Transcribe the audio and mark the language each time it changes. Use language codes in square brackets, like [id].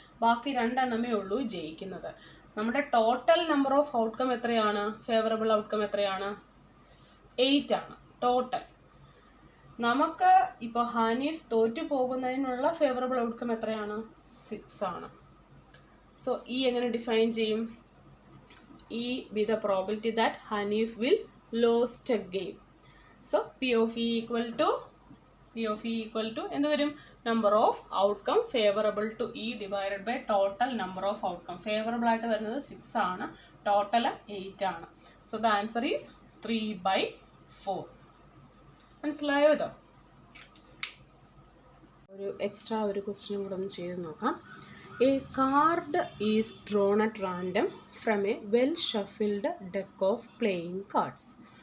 [ml] ബാക്കി 2 എണ്ണമേ ഉള്ളൂ ജയിക്കുന്നത്. നമ്മുടെ ടോട്ടൽ നമ്പർ ഓഫ് ഔട്ട്കം എത്രയാണ്? ഫേവറബിൾ ഔട്ട്കം എത്രയാണ്? 8 ആണ് ടോട്ടൽ. നമുക്ക് ഇപ്പോൾ ഹനീഫ് തോറ്റു പോകുന്നതിനുള്ള ഫേവറബിൾ ഔട്ട്കം എത്രയാണ്? 6 ആണ്. [en] so [ml] ഈ എങ്ങനെ ഡിഫൈൻ ചെയ്യും? [en] E be the probability that Hanif will lose a game. So P of E equal to [ml] എന്ത് വരും? [en] Number of outcome favourable to E divided by total number of outcome. [ml] Favourable ആയിട്ട് വരുന്നത് 6 ആണ്, total 8 ആണ്. [en] So the answer is 3/4. [ml] മനസ്സിലായോ? ഇതോ ഒരു extra ഒരു ക്വസ്റ്റ്യനും കൂടെ ഒന്ന് ചെയ്ത് നോക്കാം. [en] A card is drawn at random from a well shuffled deck of playing cards.